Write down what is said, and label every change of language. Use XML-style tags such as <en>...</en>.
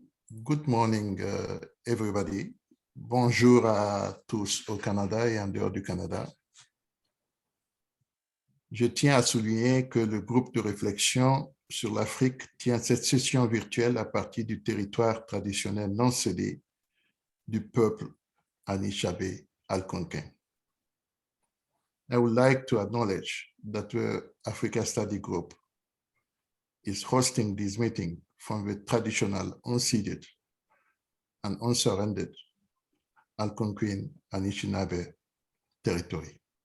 <en>Good morning, everybody.</en> <fr>Bonjour à tous au Canada et en dehors du Canada. Je tiens à souligner que le groupe de réflexion sur l'Afrique tient cette session virtuelle à partir du territoire traditionnel non cédé du peuple Anishinaabe Algonquin.</fr> <en>I would like to acknowledge that the Africa Study Group is hosting this meeting from the traditional unceded and unsurrendered Algonquin Anishinaabe territory.</en>